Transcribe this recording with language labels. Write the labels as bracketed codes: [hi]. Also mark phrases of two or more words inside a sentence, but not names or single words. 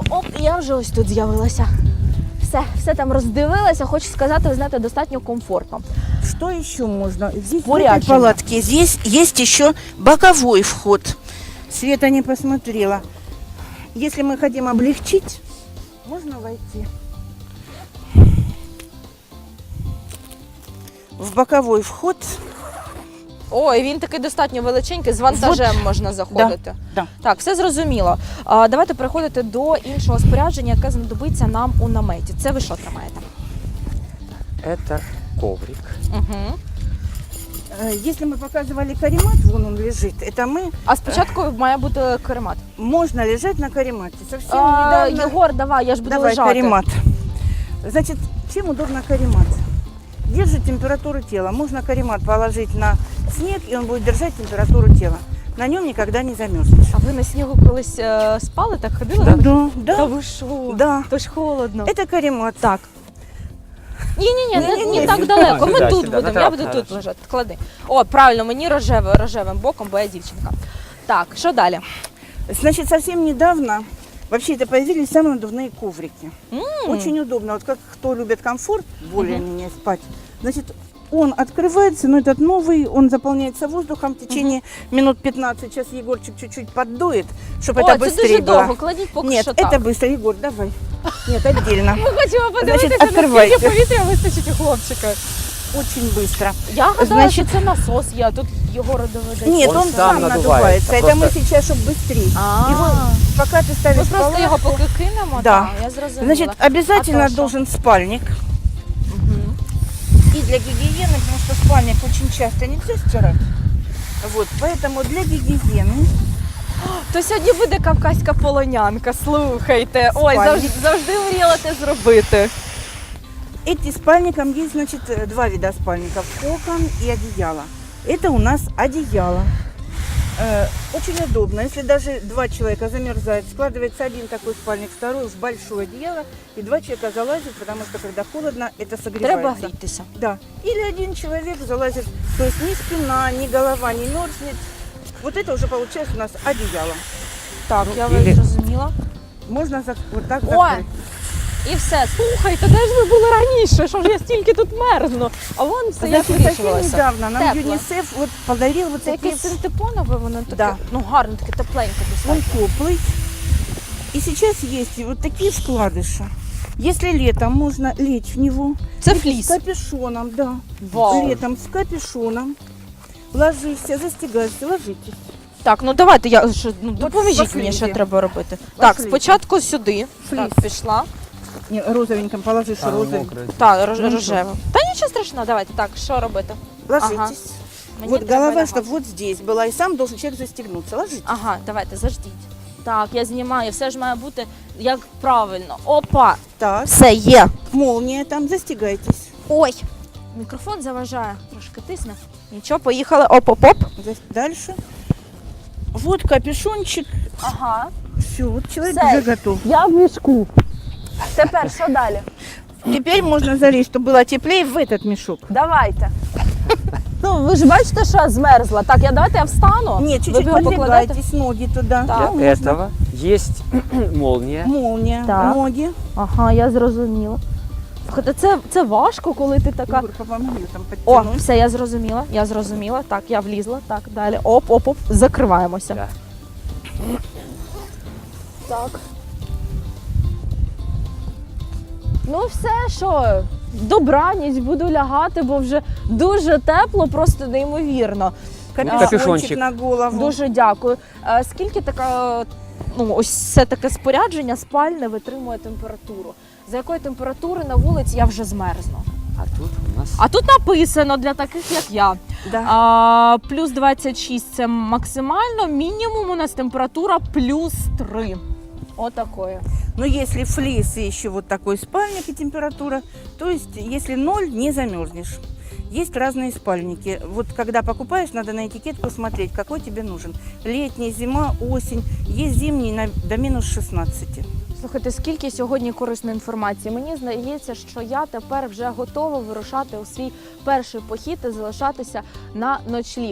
[uk] Оп, і я вже ось тут з'явилася. Все там роздивилася. Хочу сказати, ви знаєте, достатньо комфортно. [ru] Что еще можно? Здесь в этой Порядочно. палатке здесь есть еще боковой вход. Света не посмотрела. Если мы хотим облегчить, можно войти в боковой вход. [uk] Ой, він такий достатньо величенький, з вантажем можна заходити. [ru] Да. [uk] Так, все зрозуміло. Давайте переходити до іншого спорядження, яке знадобиться нам у наметі. Це ви що тримаєте? [ru] Это коврик. Угу. Если мы показывали каремат, вон он лежит, это мы, [uk] А спочатку має бути каремат. [ru] можно лежать на каремате. Совсем недавно... [uk] Єгор, давай, я ж буду Давай, лежати. каремат. [ru] Значит, чем удобно каремат? Держит температуру тела. Можно каремат положить на снег, и он будет держать температуру тела. На нем никогда не замерзнешь. [uk] А ви на снігу колись спали, так ходили? [ru] Да. Да, [uk] Та [ru] да, [uk] ви що? [ru] да. [uk] То ж холодно. [ru] Это каремат. [uk] Так. Ні, Ні-ні-ні, не так сюди, далеко. Ми сюди, тут сюди, будемо. на Я трап, буду тут [ru] хорошо. [uk] лежати. Клади. О, правильно, мені рожевим боком, бо я дівчинка. Так, що далі? [ru] Значит, совсем недавно вообще это появились самые надувные коврики. Очень удобно. Вот как кто любит комфорт, более-менее спать. Значит, он открывается, но этот новый, он заполняется воздухом в течение минут 15. Сейчас Егорчик чуть-чуть поддует, чтобы это О, [uk] це [ru] быстрее [uk] дуже довго. [ru] было. [uk] Кладіть поки [ru] Нет, [uk] що [ru] это [uk] так. [ru] быстро, Егор, давай. Нет, отдельно. [uk] Ми хочемо подивитися, Значить, відкривайте. наскільки повітря вистачить у хлопчика. [ru] Очень быстро. [uk] Я гадала, Значить- що це насос є, а тут Єгор доведеться. [ru] Нет, Он он сам сам надувается, надувается. Это мы просто- сейчас, чтобы быстрее. А. Его, пока ты [uk] Ми [ru] ставишь [uk] просто його [ru] палатку, [uk] поки кинемо, [ru] Да. [uk] так, я зрозуміла. [ru] значит, обязательно А то что? должен спальник. Мгм. И для гигиены, потому что спальник очень часто нельзя стирать. Вот, поэтому для гигиены [uk] То сьогодні буде кавказька полонянка, слухайте. Ой, [ru] Спальник. [uk] завжди мріяла те зробити. [ru] Эти спальником есть, значит, два вида спальников. Кокон и одеяло. Это у нас одеяло. Очень удобно. Если даже два человека замерзают, складывается один такой спальник, второй в большое одеяло, и два человека залазят, потому что когда холодно, это [uk] Треба [ru] согревается. [uk] грітися. [ru] Да. Или один человек залазит, то есть ни спина, ни голова не мерзнет. Вот это уже получается у нас одеяло. [uk] Так, [ru] Ну, [uk] я [ru] или- [uk] зрозуміла. [ru] Можно вот так [uk] Ой, [ru] закрыть. [uk] і все. Слухайте, де ж ви були раніше? Що ж я стільки тут мерзну? [ru] А вон все як Значит, совсем [uk] вирішувалося. [ru] недавно нам [uk] Тепло. [ru] ЮНИСЕФ вот подарил вот [uk] Це [ru] такие [uk] якесь синтепонове, воно таке, [ru] Да. [uk] ну гарне, таке тепленьке [ru] Он [uk] достатньо. [ru] теплый. И сейчас есть вот такие вкладыши. Если летом можно лечь в него. [uk] Це [ru] С [uk] фліс. [ru] капюшоном, да. Вау. Летом с капюшоном. Ложишься, застегайся, ложитесь. [uk] Так, ну давайте, допоможіть [ru] пошли, [uk] мені, що йди. треба робити. Так, [ru] Пошли. [uk] спочатку сюди. Фліс. Так, пішла. [ru] Не, розовеньком положишь, [uk] А, [ru] розовеньком. мокрое. [uk] Так, [ru] Ну, [uk] рожево. Та нічого страшного, давайте. Так, що робити? [ru] Ложитесь. [uk] Мені [ru] Вот [uk] треба [ru] голова, [uk] лягати. [ru] чтобы вот здесь была, и сам должен человек застегнуться. Ложитесь. [uk] Ага, давайте, заждіть. Так, я знімаю, все ж має бути як правильно. Опа! [ru] Так, [uk] Все є. [ru] молния там, застегайтесь. [uk] Ой! Мікрофон заважає, трошки тисне. Нічого, поїхали. Оп-оп-оп. [ru] Дальше. Вот капюшончик. [uk] Ага. [ru] Все, вот человек [uk] Все. [ru] уже готов. [uk] Я в мішку. Тепер що далі? [ru] Теперь можно залезть, чтобы было теплее, в этот мешок. [uk] Давайте. Ну, ви ж бачите, що я змерзла. Так, давайте я встану. [ru] Нет, [uk] Ви [ru] чуть-чуть [uk] його покладете. [ru] подвигайтесь, ноги туда. [uk] Так. [ru] Ну, Для можно. этого есть молния. Молния, [uk] Так. [ru] ноги. [uk] Ага, я зрозуміла. Слухайте, це важко, коли ти така. [ru] Егор, помоги там [uk] О, [ru] подтянуть. [uk] все, я зрозуміла. Так, я влізла. Так, далі. Оп, закриваємося. [ru] Да. [uk] Так. Ну все, що, добраніч, буду лягати, бо вже дуже тепло, просто неймовірно. [ru] Капюшончик [uk] Капюшончик. [ru] на голову. [uk] Дуже дякую. Скільки така, ну ось це таке спорядження спальне витримує температуру? За якої температури на вулиці я вже змерзну? А тут у нас А тут написано для таких, як я. Да. Плюс 26 це максимально, мінімум у нас температура плюс 3. Отакої. [ru] Но если флис и еще вот такой спальник и температура, то есть если 0, не замерзнешь. Есть разные спальники. Вот когда покупаешь, надо на этикетку смотреть, какой тебе нужен. Летний, зима, осень. Есть зимний до минус 16. [uk] Слухайте, скільки сьогодні корисної інформації. Мені здається, що я тепер вже готова вирушати у свій перший похід і залишатися на ночліг.